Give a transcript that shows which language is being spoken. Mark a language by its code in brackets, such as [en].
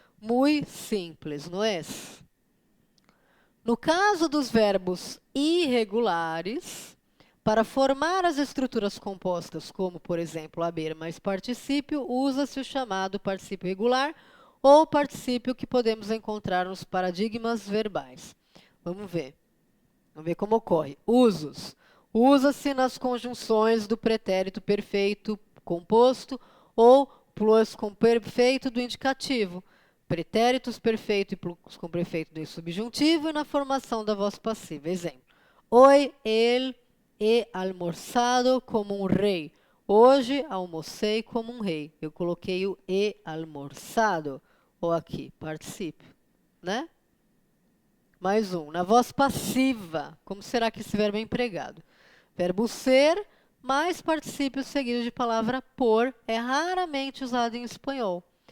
[pt] Muito simples, não é? No caso dos verbos irregulares, para formar as estruturas compostas, como, por exemplo, haber mais particípio, usa-se o chamado particípio regular ou particípio que podemos encontrar nos paradigmas verbais. Vamos ver. Vamos ver como ocorre. Usos. Usa-se nas conjunções do pretérito perfeito composto ou plusquamperfeito do indicativo. Pretéritos perfeito e plusquamperfeito do subjuntivo e na formação da voz passiva. Exemplo. [es] Hoy él he almorzado como [pt] um rei. Hoje almocei como um rei. Eu coloquei o [es] he almorzado. [pt] Ou aqui, particípio. Né? Mais um. Na voz passiva, como será que esse verbo é empregado? Verbo ser mais particípio seguido de palavra por é raramente usado em espanhol.